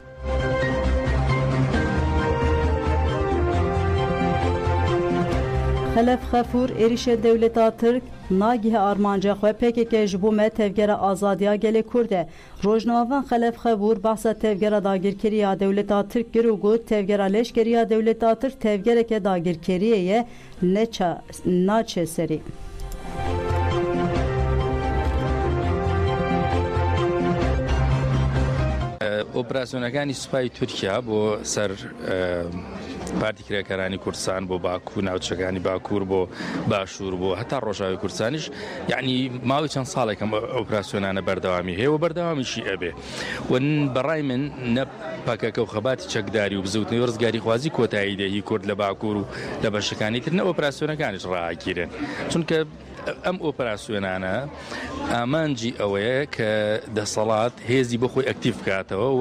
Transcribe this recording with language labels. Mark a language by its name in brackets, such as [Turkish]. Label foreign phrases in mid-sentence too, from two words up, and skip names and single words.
[Kurdish] Xelef Xefur erişe devleta Türk nagihe armanca xwe PKK ji bo me tevgera azadiya gelê Kurde. Rojnavan Xelef Xefur bahsa tevgera dagirkeriya devleta Türk gir û got tevgera leşkeriya devleta Türk tevgereke dagirkeriyeye naçe serî. [Central Kurdish] ئۆپراسیۆنەکانی سوپای تورکیا بۆ سەر پارتیکرێکەکانی کوردستان بۆ باکوور ناوچەکانی باکوور بۆ باشوور بۆ هەتا ڕۆژاوی کوردستانیش یعنی ماوەی چەند ساڵێکم ئۆپراسیۆنانە بەردەوامی هەیە و بەردەوامیشی ئەبێ ون بەڕای من نە پاکەکە و خەباتی چەکداری و بزوتنەوەی ڕزگاری خوازی کۆتایی دێهی کورد لە باکوور و لە بەشەکانی تر نە ئۆپراسیۆنەکانیش ڕاگیرن چونکە ئەم ئۆپراسیۆنانە ئامانجی ئەوەیە کە دەسەڵات هێزی بخۆی ئەکتیف بکاتەوە و